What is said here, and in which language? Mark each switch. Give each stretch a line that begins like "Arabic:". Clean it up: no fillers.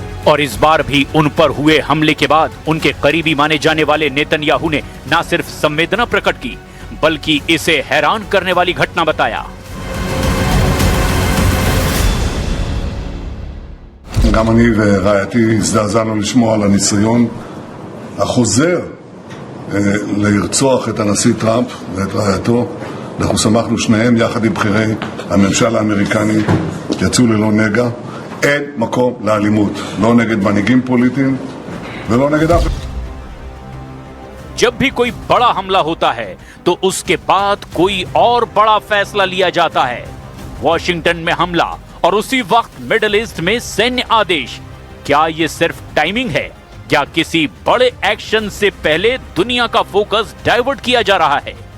Hindi: और इस बार भी उन पर हुए हमले के बाद उनके करीबी माने जाने वाले नेतन्याहू ने न सिर्फ संवेदना प्रकट की, बल्कि इसे हैरान करने वाली घटना बताया।
Hebrew: גם אני ורעייתי הזדעזענו לשמוע על הניסיון החוזר לרצוח את הנשיא טראמפ ואת רעייתו. אנחנו שמחנו שניהם יחד עם בכירי הממשל האמריקני, יצאו ללא נגע. אין מקום לאלימות, לא נגד מנהיגים פוליטיים ולא נגד אף.
Hindi: जब भी कोई बड़ा हमला होता है तो उसके बाद कोई और बड़ा फैसला लिया जाता है। वॉशिंगटन में हमला और उसी वक्त मिडिल ईस्ट में सैन्य आदेश। क्या ये सिर्फ टाइमिंग है? क्या किसी बड़े एक्शन से पहले दुनिया का फोकस डाइवर्ट किया जा रहा है?